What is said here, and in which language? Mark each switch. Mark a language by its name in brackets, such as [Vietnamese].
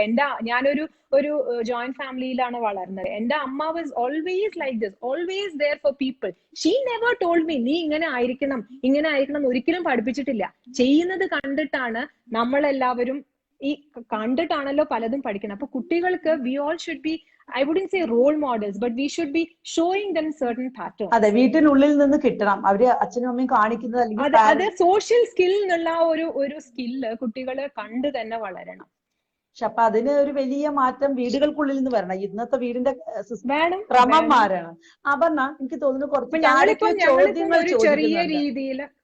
[Malayalam] ഇപ്പൊ ഞാനൊരു ജോയിന്റ് ഫാമിലിയിലാണ് വളർന്നത്. എന്റെ അമ്മ [English] Was always like this, always there for people. She never told me [Malayalam] നീ ഇങ്ങനെ ആയിരിക്കണം ഒരിക്കലും പഠിപ്പിച്ചിട്ടില്ല. ചെയ്യുന്നത് കണ്ടിട്ടാണ് നമ്മളെല്ലാവരും, ഈ കണ്ടിട്ടാണല്ലോ പലതും പഠിക്കണം. അപ്പൊ കുട്ടികൾക്ക് [English] We all should be, I wouldn't say role models, but we should be showing them certain patterns. [Malayalam] അതെ, വീട്ടിനുള്ളിൽ നിന്ന് കിട്ടണം. അവര് അച്ഛനും അമ്മയും കാണിക്കുന്നത്, അല്ലെങ്കിൽ അത് സോഷ്യൽ സ്കിൽ എന്നുള്ള ഒരു സ്കില്ല് കുട്ടികളെ കണ്ട് തന്നെ വളരണം. പക്ഷെ അപ്പൊ അതിന് ഒരു വലിയ മാറ്റം വീടുകൾക്കുള്ളിൽ നിന്ന് വരണം. ഇന്നത്തെ വീടിന്റെ ക്രമം മാറണം. അപർണ, എനിക്ക് തോന്നുന്നു കുറച്ച് ചോദ്യങ്ങൾ ചോദിക്കുന്നുണ്ട്.